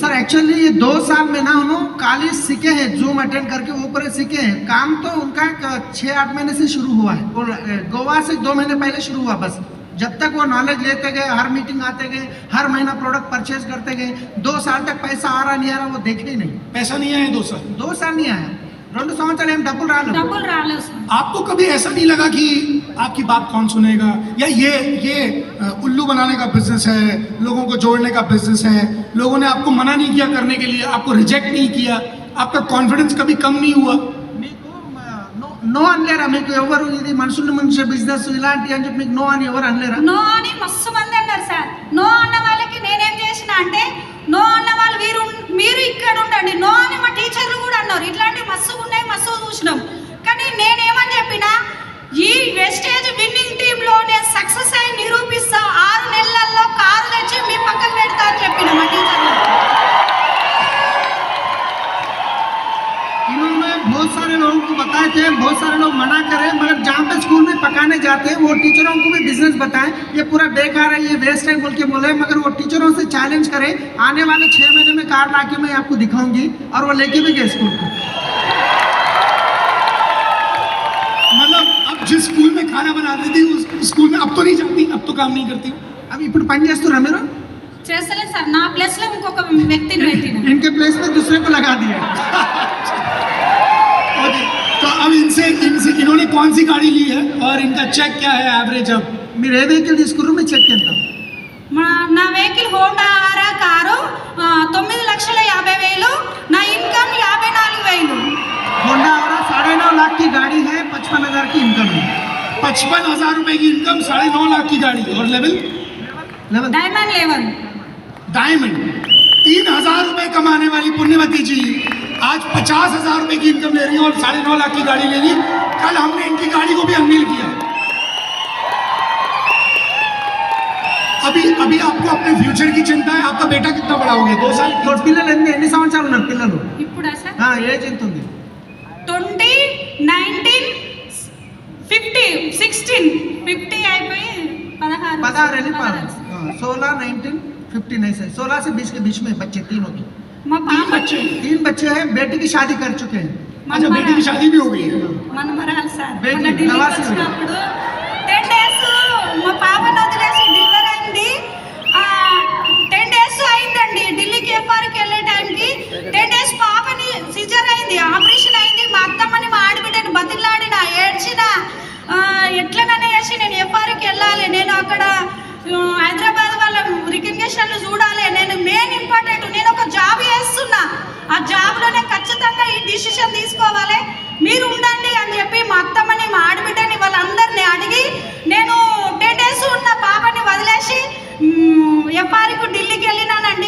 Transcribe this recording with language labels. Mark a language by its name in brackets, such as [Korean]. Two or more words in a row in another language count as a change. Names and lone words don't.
[English] sir actually [Hindi] ये 2 साल में ना उन्होंने कॉलेज सीखे हैं, जूम अटेंड करके ऊपर सीखे हैं। काम तो उनका 6-8 महीने से शुरू हुआ है, और गोवा से 2 महीने पहले शुरू हुआ। बस जब तक वो नॉलेज लेते गए, हर मीटिंग आते गए, हर महीना [English] product purchase [Hindi] करते गए, 2 साल तक पैसा आ रहा नहीं आ रहा वो देखे ही नहीं। पैसा नहीं आया 2 साल? 2 साल नहीं आया, [Telugu] 2 సంవత్సరాలు ఏం డబ్బులు రాలేదు. డబ్బులు రాలేదు సార్. [Hindi] आपको कभी ऐसा नहीं लगा कि आपकी बात कौन सुनेगा, या ये उल्लू बनाने का बिजनेस है, लोगों को जोड़ने का बिजनेस है, लोगों ने आपको मना नहीं किया करने के लिए, आपको रिजेक्ट नहीं किया, आपका कॉन्फिडेंस कभी कम नहीं हुआ? [Telugu] మీకు నో అనలేరా? మీకు ఎవరు ఇది మనుషుల మనిషి బిజినెస్ ఇలాంటి అని చెప్పి మీకు నో అని ఎవరు అనలేరా? నో అని మస్తు మంది అన్నారు సార్. నో అన్న వాళ్ళకి నేనేం చేసిన అంటే, నో అన్న వాళ్ళు మీరు ఇక్కడ ఉండండి, నో అని మా టీచర్లు కూడా అన్నారు. ఇట్లాంటి మస్తు ఉన్నాయి, మస్తు చూసినాం. కానీ నేనేమని చెప్పినా, ఈ వెస్టేజ్ విన్నింగ్ టీంలో నేను సక్సెస్ అయి నిరూపిస్తా, 6 నెలల్లో కారు తెచ్చి మీ పక్కన పెడతా అని చెప్పిన మా టీచర్లు. [Hindi] इन्होंने बहुत सारे लोगों को बताए थे, बहुत सारे लोग मना करे, मगर जहाँ पे स्कूल में पकाने जाते हैं वो टीचरों को भी बिजनेस बताएं, ये पूरा बेकार है, ये वेस्ट है बोल के बोले। मगर वो टीचरों से चैलेंज करें, आने वाले 6 महीने में कार ला के मैं आपको दिखाऊंगी, और वो लेके भी गए स्कूल को। मतलब अब जिस स्कूल में खाना बनाती थी उस स्कूल में अब तो नहीं जाती, अब तो काम नहीं करती? [Telugu] అవి ఇప్పుడు పని చేస్తున్నా మీరు? చేస్తలేదు సార్, నా ప్లేస్ లో ఇంకొక వ్యక్తిని పెట్టిన. [Hindi] इनके प्लेस में दूसरे को लगा दिया. ओके, तो अब इनसे इन्होंने कौन सी गाड़ी ली है और इनका चेक क्या है एवरेज? अब [Telugu] మీరు ఏ వెహికల్ తీసుకుర్రు మీ చెక్ ఎంత? నా వెహికల్ హోండా ఆరా కారు 9,50,000. నా ఇన్కమ్ 54,000. [Hindi] होंडा आरा 9.5 लाख की गाड़ी है, 55,000 की इनकम है. 55,000 रुपए की इनकम, 9.5 लाख की गाड़ी और लेवल लेवल [English] diamond level. [Hindi] डायमंड. 3,000 रुपए कमाने वाली पुण्यवती जी आज 50,000 रुपए की इनकम ले रही है और 9.5 लाख की गाड़ी ले ली. कल हमने इनकी गाड़ी को भी अनवील किया. अभी आपको अपने फ्यूचर की चिंता है. आपका बेटा कितना बड़ा हो गया? 2 साल. [Telugu] ఇప్పుడు పిల్లలు ఎన్ని సంవత్సరాలు ఉన్నారు పిల్లలు? ఇప్పుడా సార్ ఏజ్ ఎంత ఉంది? 20, 19, 50, 16, 50 అయిపోయి 16. [Hindi] 16 16, 19, 15 ऐसे 16 से 20 के बीच में बच्चे तीनों की. [Telugu] మా పాప [Hindi] 3 बच्चे हैं. बेटी की शादी कर चुके हैं. अच्छा, बेटी की शादी भी हो गई है. [Telugu] మనమరాలు సార్. బేటీ, మొన్న ఢిల్లీకి నవాసి. వచ్చినప్పుడు 10 డేస్ మా పాపను వదిలేసి డెలివరీ అయింది. 10 డేస్ అయిందండి. ఢిల్లీకి ఎఫ్ఆర్కి వెళ్ళే టైంకి 10 డేస్ పాపని సిజర్ అయింది, ఆపరేషన్ అయింది. మా అత్తమ్మని మా ఆడబిడ్డని బతిలాడిన, ఏడ్చిన, ఎట్లననే చేసి నేను ఎఫ్ఆర్కి వెళ్ళాలి, నేను అక్కడ హైదరాబాద్ వాళ్ళ రికగ్నిషన్లు చూడాలి, నేను [English] main important, [Telugu] నేను ఒక జాబ్ చేస్తున్నా, ఆ జాబ్లోనే ఖచ్చితంగా ఈ డిసిషన్ తీసుకోవాలి, మీరు ఉండండి అని చెప్పి మా అత్తమ్మని మా ఆడబిడ్డని వాళ్ళందరినీ అడిగి నేను 10 డేస్ ఉన్న పాపని వదిలేసి ఎఫ్ఆర్కు ఢిల్లీకి వెళ్ళినానండి.